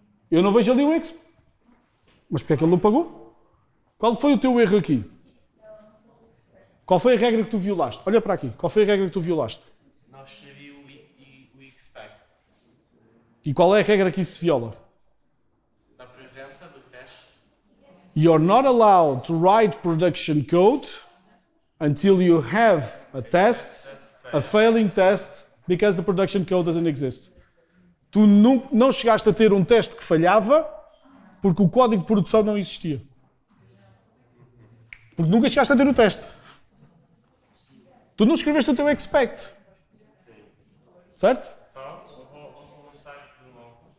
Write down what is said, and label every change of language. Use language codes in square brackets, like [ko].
[pt] Eu não vejo ali o expect. Mas porquê é que ele não pagou? Qual foi o teu erro aqui? Qual foi a regra que tu violaste? Olha para aqui. Qual foi a regra que tu violaste? Não escrevi o expect. E qual é a regra que isso se viola? Da presença do teste. [en] You're not allowed to write production code until you have a test, a failing test, because the production code doesn't exist. [pt] Tu não chegaste a ter um teste que falhava porque o código de produção não existia. Porque nunca chegaste a ter o teste. Tu não escreveste o teu expect. Certo? Então, vou começar de novo.